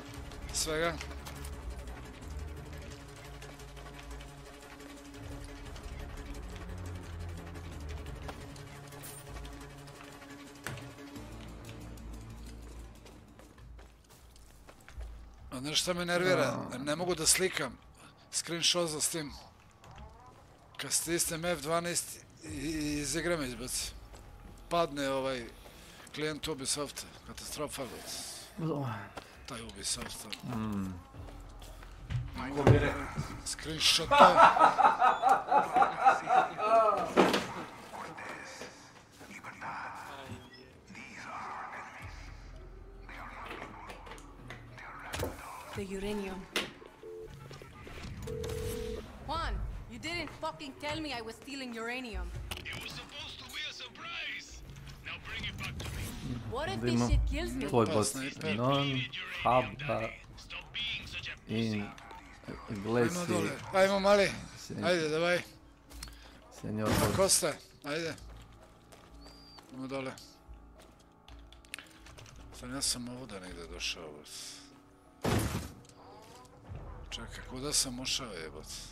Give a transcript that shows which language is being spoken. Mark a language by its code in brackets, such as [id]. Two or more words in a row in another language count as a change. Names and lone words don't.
[sr] Svega. A znaš šta me nervira? Ne mogu da slikam screenshot za Steam. Kad stisnem F12 i iz igre me izbaci. Padne ovaj klijent Ubisofta. Katastrofa. Taj Ubisoft. Screenshot. [en] The uranium. Juan, you didn't fucking tell me I was stealing uranium. It was supposed to be a surprise. Now bring it back to me. What if this shit kills me? [sr] Tvoj bot [es] non habla inglesi. [sr] Ajmo mali. Ajde, davaj. Senjor Costa, ajde. Idemo dole. Sad ja sam ovuda negdje došao. Čekaj, kuda sam ušao jebot?